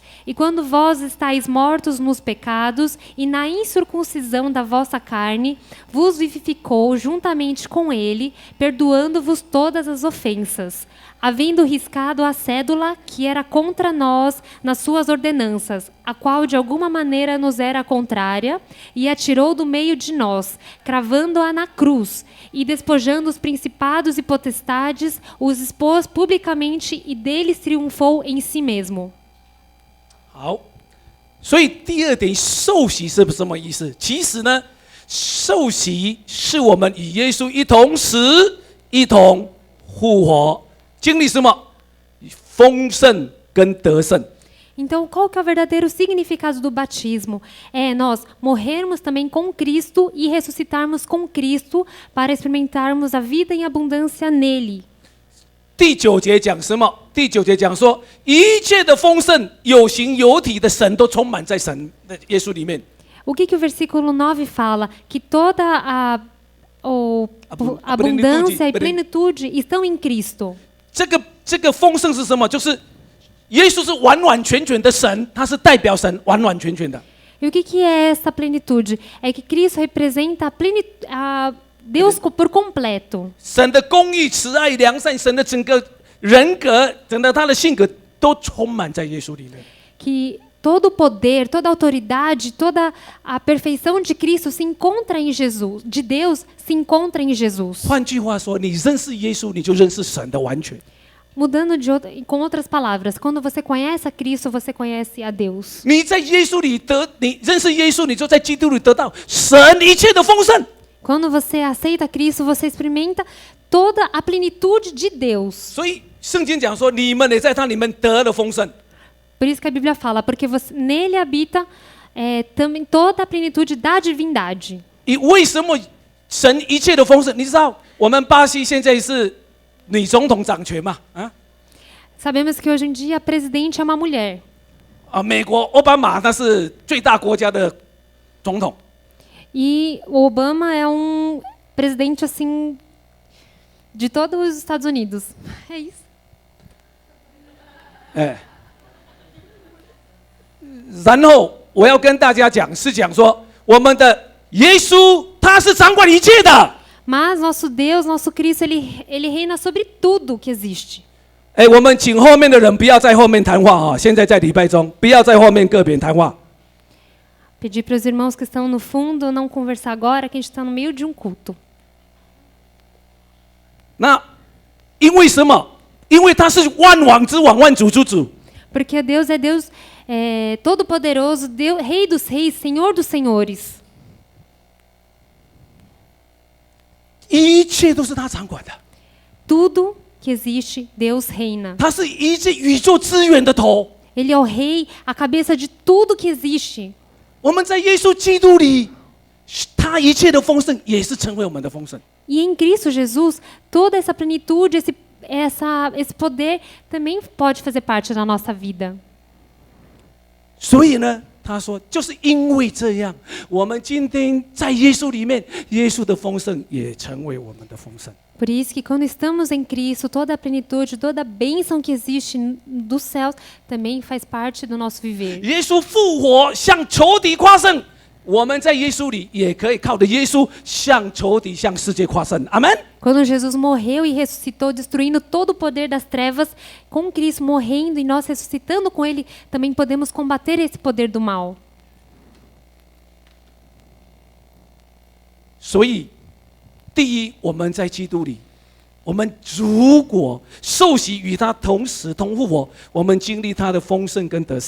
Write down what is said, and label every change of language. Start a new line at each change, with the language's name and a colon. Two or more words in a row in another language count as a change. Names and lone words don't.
Portuguese: E quando vós estáis mortos nos pecados e na incircuncisão da vossa carne, vos vivificou juntamente com ele, perdoando-vos todas as ofensas, havendo riscado a cédula que era contra nós nas suas ordenanças, a qual de alguma maneira nos era contrária, e a tirou do meio de nós, cravando-a na cruz, e despojando os principados e potestades, os expôs publicamente e deles triunfou em si mesmo.
Chinese: 好，所以第二点，受洗是什么意思？其实呢，受洗是我们与耶稣一同死，一同复活，经历什么？丰盛跟得胜。
Portuguese: Então, qual que é o verdadeiro significado do batismo? É nós morrermos também com Cristo e ressuscitarmos com Cristo para experimentarmos a vida em abundância nele.
Chinese: 第9节讲什么？第9节讲说，一切的丰盛，有形有体的神都充满在神的耶稣里面。
Portuguese: O que o versículo 9 fala? Que toda a abundância e plenitude estão em Cristo.
Chinese: 这个丰盛是什么？就是耶稣是完完全全的神，他是代表神完完全全的。
Portuguese: E o que é essa plenitude? É que Cristo representa Deus por completo.
Chinese: 神的公义、慈爱、良善，神的整个人格，整个他的性格都充满在耶稣里面。
Portuguese: Que todo o poder, toda a autoridade, toda a perfeição de Cristo se encontra em Jesus, de Deus se encontra em Jesus.
Chinese: 换句话说，你认识耶稣，你就认识神的完全。
Portuguese: Mudando com outras palavras, quando você conhece a Cristo, você conhece a Deus.
Chinese: 你在耶稣里你认识耶稣，你就在基督里得到神一切的丰盛。
Portuguese: Quando você aceita Cristo, você experimenta toda a plenitude de Deus.
Chinese: 所以圣经讲说，你们也在他里面得了丰盛。
Portuguese: Por isso que a Bíblia fala, porque nele habita também toda a plenitude da divindade.
Chinese: 为什么神一切的丰盛？你知道，我们巴西现在是女总统掌权嘛？啊？
Portuguese: Sabemos que hoje em dia a presidente é uma mulher.
Chinese: 美国奥巴马他是最大国家的总统。
Portuguese: E o Obama é presidente assim de todos os Estados Unidos. É isso.
Chinese: 然后我要跟大家讲，是讲说我们的耶稣他是掌管一切的。
Portuguese: Mas nosso Deus, nosso Cristo, ele reina sobre tudo que existe.
Chinese: 我们请后面的人不要在后面谈话哈，现在在礼拜中，不要在后面个别谈话。
Portuguese: Pedir para os irmãos que estão no fundo não conversar agora, que a gente está no meio de culto.
Chinese: 那因为什么？因为他是万王之王，万主之主。
Portuguese: Porque Deus é Deus todo-poderoso, Rei dos reis, Senhor dos senhores.
Chinese: 一切都是他掌管的。
Portuguese: Tudo que existe, Deus reina.
Chinese: 他是一切宇宙资源的头。
Portuguese: Ele é o rei, a cabeça de tudo que existe.
Chinese: 我们在耶稣基督里，他一切的丰盛也是成为我们的丰盛。
Portuguese: E em Cristo Jesus, toda essa plenitude, esse poder também pode fazer parte da nossa vida.
Chinese: 所以呢， 他说，就是因为这样，我们今天在耶稣里面，耶稣的丰盛也成为我们的丰盛。
Portuguese: Por isso que quando estamos em Cristo, toda a plenitude, toda a bênção que existe dos céus também faz parte do nosso viver.
Chinese: 耶稣复活，向仇敌夸胜，我们在耶稣里也可以靠着耶稣向仇敌、向世界夸胜。阿门。
Portuguese: Quando Jesus morreu e ressuscitou, destruindo todo o poder das trevas, com Cristo morrendo e nós ressuscitando com Ele, também podemos combater esse poder do mal.
Chinese: 所以，第一，我们在基督里，我们如果受洗与他同死同复活，我们经历他的丰盛跟得胜。